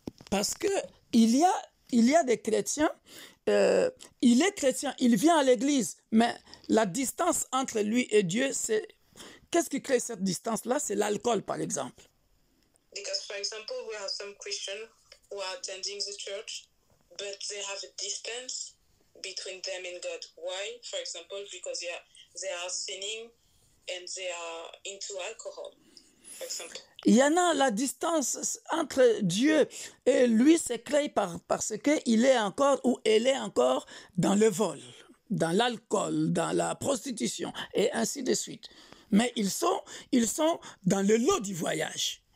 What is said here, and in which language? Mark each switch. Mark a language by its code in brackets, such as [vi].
[fr] Parce que il y a des chrétiens, il est chrétien, il vient à l'église, mais la distance entre lui et Dieu, c'est... Qu'est-ce qui crée cette distance-là? C'est l'alcool, par exemple. [en] Because, for example, we have some Christians who are attending the church, but they have a distance between them and God. Why? For example, because they are sinning and they are into alcohol, for example. [fr] Il y en a la distance entre Dieu et lui se crée parce qu'il est encore ou elle est encore dans le vol, dans l'alcool, dans la prostitution et ainsi de suite. Mais ils sont dans le lot du voyage.